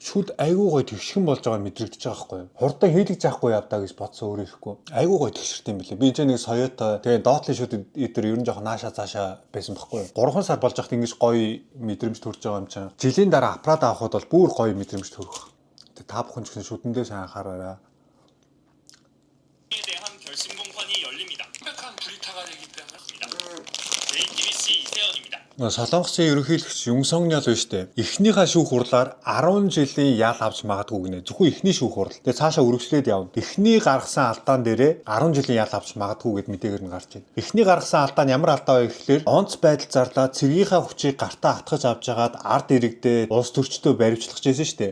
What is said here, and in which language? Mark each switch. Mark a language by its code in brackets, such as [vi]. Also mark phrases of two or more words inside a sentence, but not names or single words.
[mn] Шүд айгүй гоё тэгшгэн болж байгаа мэдрэгдэж байгаа байхгүй юу? Хурдан хийлгэж яахгүй явдаа гэж бодсон өөрөө ихгүй. Айгүй гоё тэгшэртэй юм билээ. Би ч нэг Toyota тэгээ доотлын шүд эдгээр ер нь жоохон нааша цаашаа байсан байхгүй юу? 3 сар болж байхад ингэж гоё мэдрэмж төрж байгаа юм чинь. Жилийн дараа аппарат авахд бол бүр гоё мэдрэмж төрөх. Тэгээ та бүхэн ч гэсэн шүдэндээ сайн анхаараарай. [ko] 대한 결승공판이 열립니다. 완벽한 브리타가 되기 때문입니다. JTBC 이세연입니다. [mn] Солонгосын ерөнхийлөгч Юнсонgnол байна шүү дээ. Эхнийхээ шүүх хурлаар 10 жилийн ял авч магадгүй гинэ. Зөвхөн эхний шүүх хурал. Тэгээ цаашаа үргэлжлээд явна. Эхний гаргасан алдаан дээрээ 10 жилийн ял авч магадгүй гэд мэдээгээр нь гарч байна. Эхний гаргасан алдаа нь ямар алдаа вэ гэхлээр онц байдал зарлаад цэргийнхаа хүчийг гартаа атгаж авч жагаад ард иргэдээ улс төрчдөө баривчлах гэсэн шүү дээ.